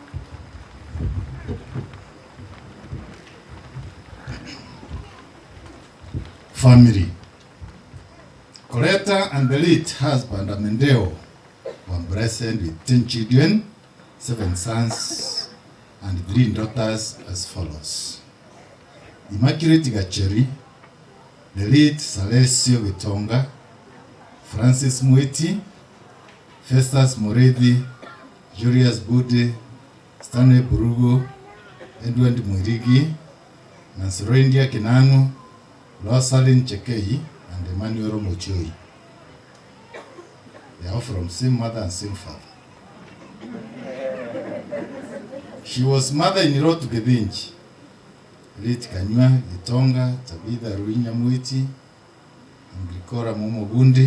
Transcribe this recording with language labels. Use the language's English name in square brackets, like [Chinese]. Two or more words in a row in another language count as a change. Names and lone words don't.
[English] Family. Colleta and the late husband Amendeo were blessed with 10 children, 7 sons, and 3 daughters as follows. Immaculate Gacheri, the late Salesio Vitonga, Francis Mweti, Festus Moredi, Julius Bude, Stanley Burugo, Edward Mwirigi, Nansirendia Kinanu, Rosalyn Chekei, and Emmanuel Mochoi. They are from same mother and same father. She was mother-in-law to Gebinji, late Kanywa, Gitonga, Tabitha Ruinya Mwiti, Angrikora Momo Bundi.